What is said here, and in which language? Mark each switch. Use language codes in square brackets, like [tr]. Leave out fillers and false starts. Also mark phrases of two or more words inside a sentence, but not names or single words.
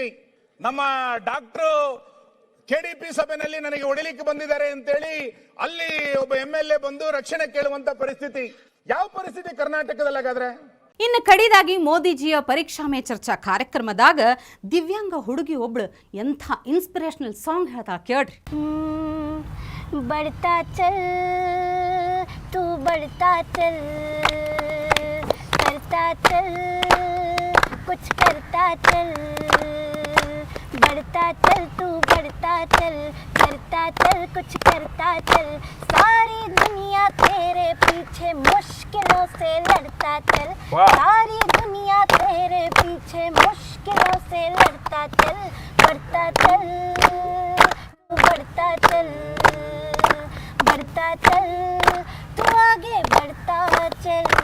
[kn] ನಮ್ಮ ಡಾಕ್ಟರ್ KDP ಸಭೆಯಲ್ಲಿ ನನಗೆ ಹೊಡಿಲಿಕ್ಕೆ ಬಂದಿದ್ದಾರೆ ಅಂತೇಳಿ ಅಲ್ಲಿ ಒಬ್ಬ MLA ಬಂದು ರಕ್ಷಣೆ ಕೇಳುವಂತ ಪರಿಸ್ಥಿತಿ. ಯಾವ ಪರಿಸ್ಥಿತಿ ಕರ್ನಾಟಕದಲ್ಲಿ ಹಾಗಾದ್ರೆ? ಇನ್ನು ಕಡಿದಾಗಿ ಮೋದಿಜಿಯ ಪರೀಕ್ಷಾ ಮೇ ಚರ್ಚಾ ಕಾರ್ಯಕ್ರಮದಾಗ ದಿವ್ಯಾಂಗ ಹುಡುಗಿ ಒಬ್ಳು ಎಂಥ [en] inspirational song [kn] ಹೇಳ್ತಾ ಕೇಳ್ರಿ. [hi] बढ़ता चल तू बढ़ता चल करता चल कुछ करता चल बढ़ता चल तू बढ़ता चल करता चल कुछ करता चल सारी दुनिया तेरे पीछे मुश्किलों से लड़ता चल सारी दुनिया तेरे पीछे मुश्किलों से लड़ता चल बढ़ता चल तू बढ़ता चल बढ़ता चल तू आगे बढ़ता चल